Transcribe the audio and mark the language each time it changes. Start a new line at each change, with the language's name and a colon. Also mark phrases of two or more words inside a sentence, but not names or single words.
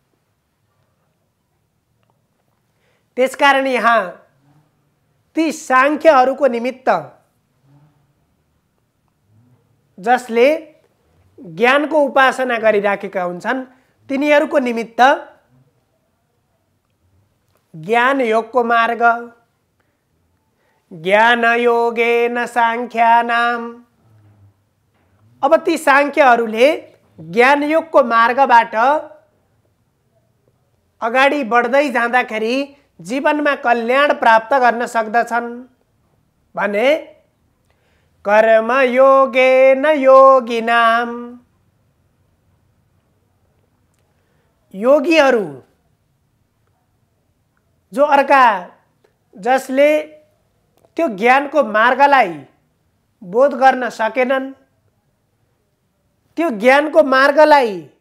Nepali: त्यसकारण यहाँ ती सांख्यहरूको निमित्त जसले ज्ञानको उपासना गरिराखेका हुन्छन् तिनीहरूको निमित्त ज्ञान योगको मार्ग,
Sanskrit: ज्ञान योगेन सांख्यानाम।
Nepali: अब ती सांख्यहरूले ज्ञान योगको मार्गबाट अगाडि बढ्दै जाँदाखेरि जीवनमा कल्याण प्राप्त गर्न सक्दछन् भने
Sanskrit: कर्म योगेन योगिनाम।
Nepali: योगीहरू जो अर्का जसले त्यो ज्ञानको मार्गलाई बोध गर्न सकेनन्, त्यो ज्ञानको मार्गलाई